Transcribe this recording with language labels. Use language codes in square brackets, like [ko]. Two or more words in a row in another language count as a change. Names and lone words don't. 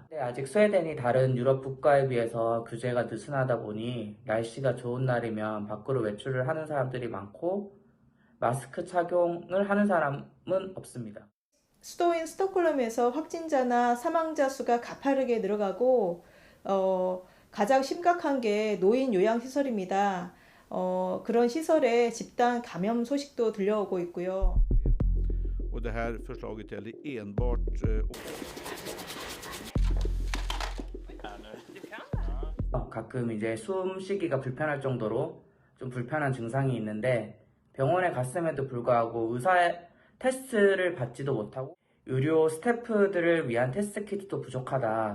[ko] 근데 아직 스웨덴이 다른 유럽 국가에 비해서 규제가 느슨하다 보니 날씨가 좋은 날이면 밖으로 외출을 하는 사람들이 많고 마스크 착용을 하는 사람은 없습니다. 수도인 스톡홀름에서 확진자나 사망자 수가 가파르게 늘어가고 가장 심각한 게 노인 요양시설입니다. 그런 시설에 집단 감염 소식도 들려오고 있고요. [sv] Och det här förslaget gäller enbart [ko] 가끔 이제 숨쉬기가 불편할 정도로 좀 불편한 증상이 있는데 병원에 갔음에도 불구하고 의사의 테스트를 받지도 못하고 의료 스태프들을 위한 테스트 키트도 부족하다.